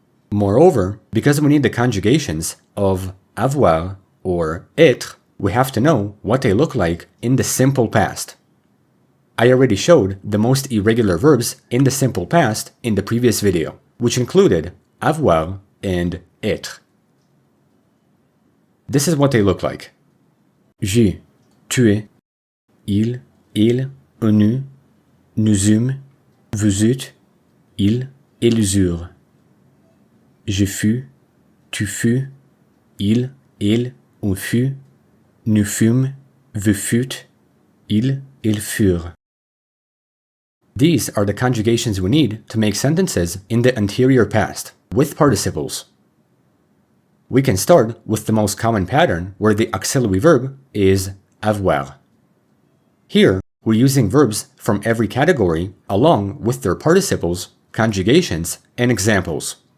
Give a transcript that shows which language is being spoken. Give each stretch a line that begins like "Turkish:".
English: Moreover, because we need the conjugations of avoir or être, we have to know what they look like in the simple past. I already showed the most irregular verbs in the simple past in the previous video, which included avoir and être. This is what they look like.
French: J'ai, tu es, il, on eut, nous eûmes, vous eûtes, ils, ils eurent. Je fus, tu fus, il, on fut, nous fûmes, vous fûtes, ils furent.
English: These are the conjugations we need to make sentences in the anterior past, with participles. We can start with the most common pattern where the auxiliary verb is avoir. Here, we're using verbs from every category along with their participles, conjugations, and examples.